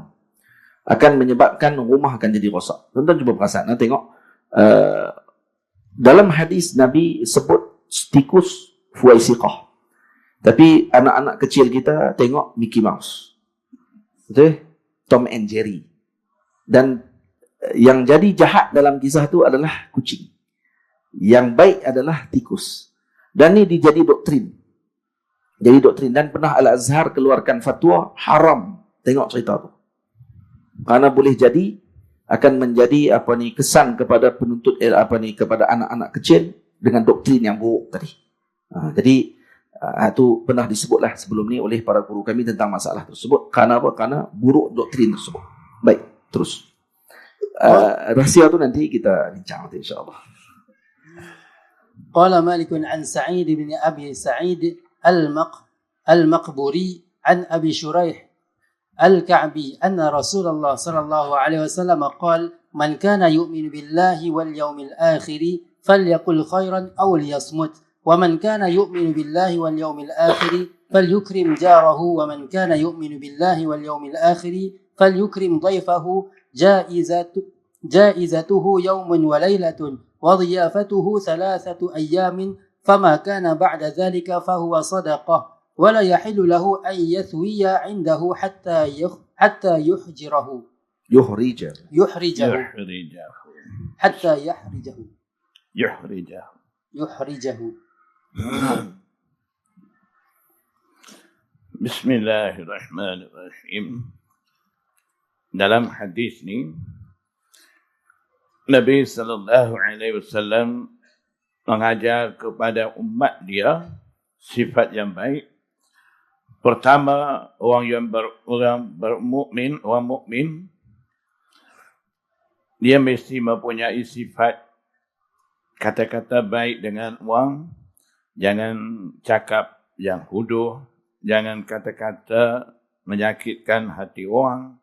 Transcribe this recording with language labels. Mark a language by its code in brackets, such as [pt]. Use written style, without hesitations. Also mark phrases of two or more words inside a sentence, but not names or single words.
[ms] Akan menyebabkan rumah akan jadi rosak. Tuan-tuan cuba perasan, tengok dalam hadis Nabi sebut tikus fuwaisiqah. Tapi anak-anak kecil kita tengok Mickey Mouse. Betul? Tom and Jerry. Dan yang jadi jahat dalam kisah itu adalah kucing. Yang baik adalah tikus. Dan ini dijadi doktrin. Jadi doktrin. Dan pernah Al-Azhar keluarkan fatwa haram. Tengok cerita itu. Karena boleh jadi akan menjadi kesan kepada penuntut kepada anak-anak kecil dengan doktrin yang buruk tadi. Jadi itu pernah disebutlah sebelum ni oleh para guru kami tentang masalah tersebut. Karena apa? Karena buruk doktrin tersebut. Baik, terus. Rahsia tu nanti kita bincang insyaAllah. [ar] قال مالك عن سعيد بن أبي سعيد المقبري عن أبي شريح الكعبي أن رسول الله صلى الله عليه وسلم قال من كان يؤمن بالله واليوم الآخر فليقل خيرا أو ليصمت ومن كان يؤمن بالله واليوم الآخر فليكرم جاره ومن كان يؤمن بالله واليوم الآخر فليكرم ضيفه جائزته يوم وليلة وضيافته 3 أيام فما كان بعد ذلك فهو صدقة ولا يحل له أن يثوي عنده حتى يحرجه حتى يحرجه. بسم الله الرحمن الرحيم. [ms] Dalam hadis ni Nabi sallallahu alaihi wasallam mengajar kepada umat dia sifat yang baik. Pertama, orang mukmin dia mesti mempunyai sifat kata-kata baik dengan orang, jangan cakap yang huduh, jangan kata-kata menyakitkan hati orang.